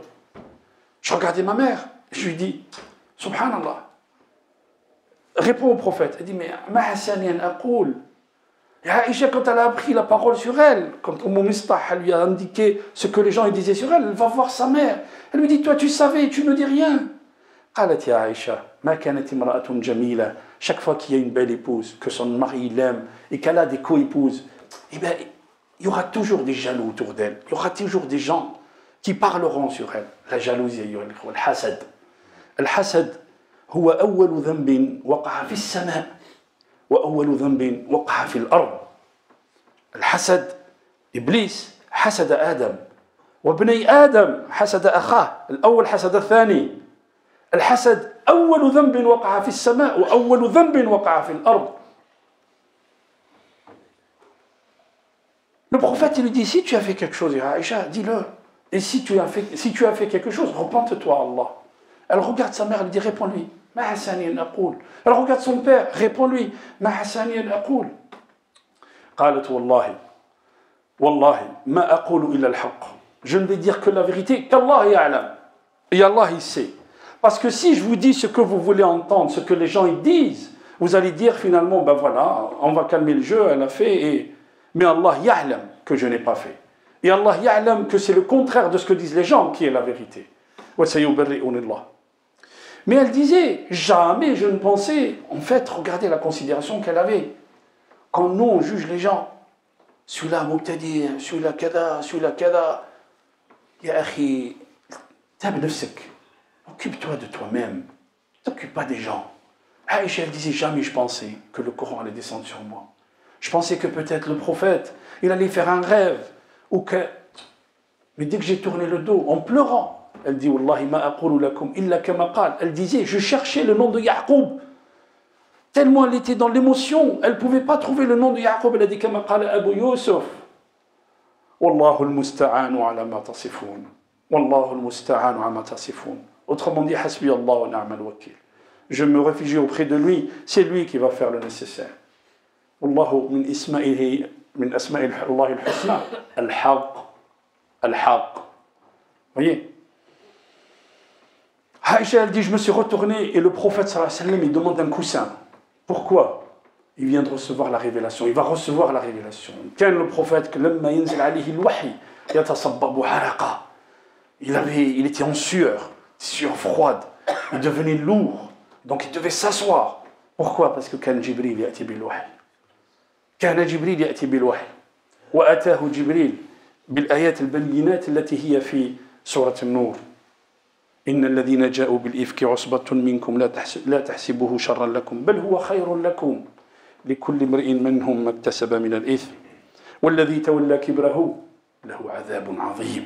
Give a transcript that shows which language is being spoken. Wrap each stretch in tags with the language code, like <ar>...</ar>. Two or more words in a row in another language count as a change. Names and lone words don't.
<fr>Je regardais ma mère, je lui dis, subhanallah, réponds au prophète. Elle dit, mais</fr> <ar>ما أحسن أقول.</ar> <fr>Et Aïcha, quand elle a appris la parole sur elle, quand Mistah lui a indiqué ce que les gens disaient sur elle, elle va voir sa mère. Elle lui dit, toi tu savais, tu ne dis rien.</fr> <ar>قالت يا عائشة ما كانت امرأة جميلة.</ar> <fr>Chaque fois qu'il y a une belle épouse, que son mari l'aime et qu'elle a des co-épouses, eh bien, il y aura toujours des jaloux autour d'elle. Il y aura toujours des gens qui parleront sur elle. La jalousie,</fr> <ar>الحسد. الحسد هو أول ذنب وقع في السماء وأول ذنب وقع في الأرض. الحسد إبليس حسد آدم وابني آدم حسد أخاه الأول حسد الثاني. الحسد أول ذنب وقع في السماء وأول ذنب وقع في الأرض.</ar> <fr>Le prophète il lui dit, si tu as fait quelque chose, Aïcha, dis-le. Et si tu as fait quelque chose, repente-toi à Allah. Elle regarde sa mère, elle dit, réponds-lui.</fr> <ar>ما أحسن أقول.</ar> <fr>Elle regarde son père, réponds-lui.</fr> <ar>ما أحسن أقول. قالت والله ما أقول إلا الحق</ar> <fr>je ne vais dire que la vérité, qu'</fr> <ar>الله يعلم.</ar> <fr>Et Allah, il sait. Parce que si je vous dis ce que vous voulez entendre, ce que les gens ils disent, vous allez dire finalement, ben voilà, on va calmer le jeu, elle a fait, mais</fr> <ar>الله يعلم</ar> <fr>que je n'ai pas fait. Et</fr> <ar>الله يعلم</ar> <fr>que c'est le contraire de ce que disent les gens qui est la vérité. Mais elle disait, jamais je ne pensais, en fait, regardez la considération qu'elle avait. Quand nous, on juge les gens, celui-là, mubtadi, celui-là, kada, celui-là,</fr> <ar>كذا يا أخي طب نفسك,</ar> <fr>occupe-toi de toi-même, ne t'occupe pas des gens. Aïcha, elle disait, jamais je pensais que le Coran allait descendre sur moi. Je pensais que peut-être le prophète, il allait faire un rêve, ou que... Mais dès que j'ai tourné le dos, en pleurant, elle dit,</fr> <ar>والله ما أقول لكم إلا كما قال.</ar> <fr>Elle disait, je cherchais le nom de Ya'qub. Tellement elle était dans l'émotion, elle ne pouvait pas trouver le nom de Ya'qub. Elle a dit,</fr> <ar>كما قال أبو يوسف. والله المستعان على ما تصفون. والله المستعان على ما تصفون.</ar> <fr>Autrement dit,</fr> <ar>حسبي الله ونعم الوكيل.</ar> <fr>Je me réfugie auprès de lui, c'est lui qui va faire le nécessaire.</fr> <ar>والله من أسمائه من أسماء الله الحسنى الحق. Al-haq.</ar> <fr>Voyez? Aïcha, elle dit, je me suis retourné et le prophète</fr> <ar>صلى الله عليه وسلم,</ar> <fr>il demande un coussin. Pourquoi? Il vient de recevoir la révélation. Il va recevoir la révélation. Quand le prophète, il était en sueur froide. Il devenait lourd. Donc il devait s'asseoir. Pourquoi? Parce que quand Jibril</fr> <ar>يأتي بالوحي. Quand جبريل يأتي بالوحي وأتاه جبريل بالآيات البينات التي هي في سورة النور. إن الذين جاءوا بالإفك عصبة منكم لا تحسبوه شرا لكم بل هو خير لكم لكل امرئ منهم ما اكتسب من الإثم والذي تولى كبره له عذاب عظيم.</ar>